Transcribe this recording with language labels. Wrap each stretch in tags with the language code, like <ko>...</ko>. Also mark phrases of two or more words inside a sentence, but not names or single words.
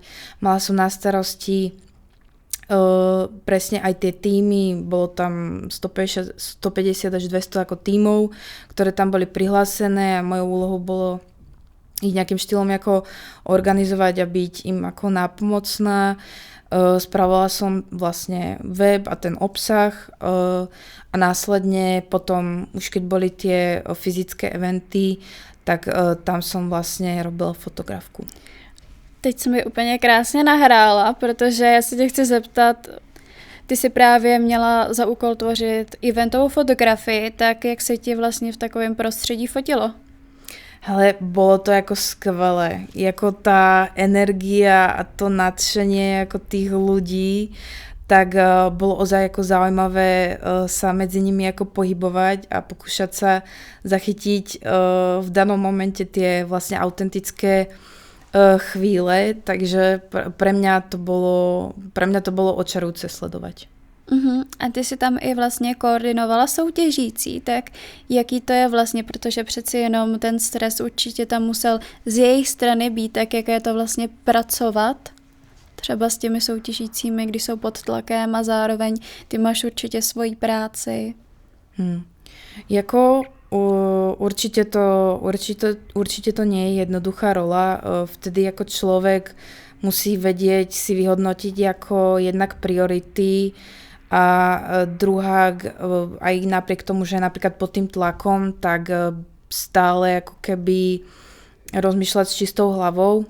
<sk>Mala som na starosti presne aj tie týmy, bolo tam 150 až 200 ako tímov, ktoré tam boli prihlásené a mojou úlohou bolo ich nejakým štýlom ako organizovať a byť im ako nápomocná. Spravovala som vlastne web a ten obsah a následne potom, už keď boli tie fyzické eventy, tak tam som vlastne robila fotografku.</sk> <cs>Teď jsi mi úplně krásně nahrála, protože já se tě chci zeptat, ty si právě měla za úkol tvořit eventovou fotografii, tak jak se ti vlastně v takovém prostředí fotilo?</cs> <sk>Hele, bolo to ako skvelé. Jako tá energia a to nadšenie ako tých ľudí, tak bolo ozaj ako zaujímavé sa medzi nimi ako pohybovať a pokúšať sa zachytiť v danom momente tie vlastne autentické chvíle, takže pre mňa to bolo očarujúce sledovať. Uh-huh.</sk> <cs>A ty si tam i vlastně koordinovala soutěžící, tak jaký to je vlastně, protože přeci jenom ten stres určitě tam musel z jejich strany být, tak jak je to vlastně pracovat třeba s těmi soutěžícími, když jsou pod tlakem a zároveň ty máš určitě svoji práci.</cs> <sk>Jako určite to nie je jednoduchá rola, vtedy ako človek musí vedieť si vyhodnotiť ako jednak priority A druhá, aj napriek tomu, že napríklad pod tým tlakom, tak stále ako keby rozmýšľať s čistou hlavou.</sk>